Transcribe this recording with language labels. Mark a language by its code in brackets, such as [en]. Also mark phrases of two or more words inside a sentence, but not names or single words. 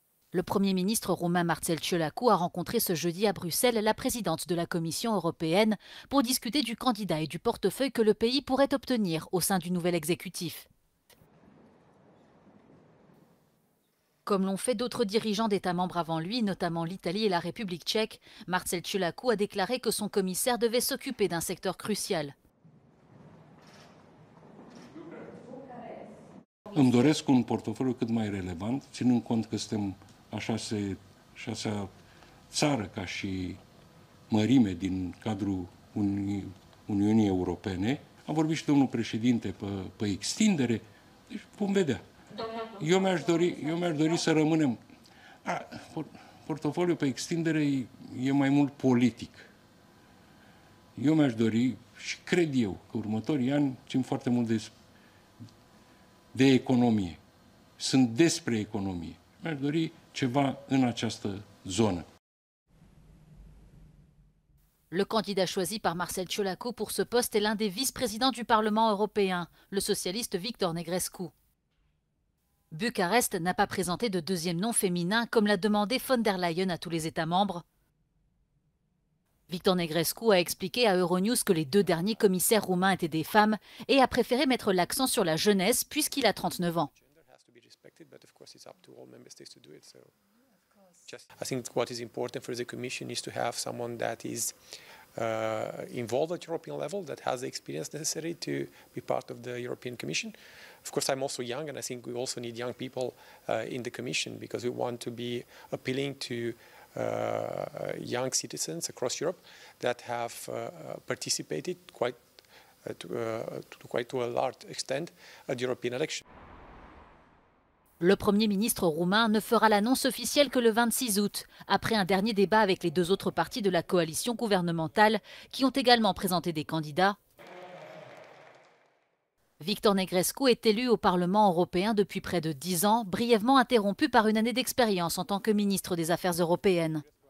[fr] Le Premier ministre roumain Marcel Ciolacu a rencontré ce jeudi à Bruxelles la présidente de la Commission européenne pour discuter du candidat et du portefeuille que le pays pourrait obtenir au sein du nouvel exécutif. Comme l'ont fait d'autres dirigeants d'États membres avant lui, notamment l'Italie et la République tchèque, Marcel Ciolacu a déclaré que son commissaire devait s'occuper d'un secteur crucial. [ro] Îmi doresc un portofoliu cât mai relevant, ținând cont că suntem a șasea țară ca și mărime din cadrul Uniunii Europene. A vorbit și domnul președinte pe extindere, deci vom vedea. Eu mi-aș dori să rămânem. Portofoliul pe extindere e mai mult politic. Eu mi-aș dori și cred eu că următorii ani țin foarte mult de economie. Sunt despre economie. Mi-aș dori ceva în această zonă. [fr] Le candidat choisi par Marcel Ciolacu pour ce poste est l'un des vice-présidents du Parlement européen, le socialiste Victor Negrescu. Bucarest n'a pas présenté de deuxième nom féminin comme l'a demandé von der Leyen à tous les États membres. Victor Negrescu a expliqué à Euronews que les deux derniers commissaires roumains étaient des femmes et a préféré mettre l'accent sur la jeunesse puisqu'il a 39 ans. [en] I think what is important for the Commission is to have someone that is involved at European level, that has the experience necessary to be part of the European Commission. Of course, I'm also young, and I think we also need young people in the Commission because we want to be appealing to young citizens across Europe that have participated to a large extent at the European election. [fr] Le Premier ministre roumain ne fera l'annonce officielle que le 26 août, après un dernier débat avec les deux autres partis de la coalition gouvernementale qui ont également présenté des candidats. Victor Negrescu est élu au Parlement européen depuis près de 10 ans, brièvement interrompu par une année d'expérience en tant que ministre des Affaires européennes.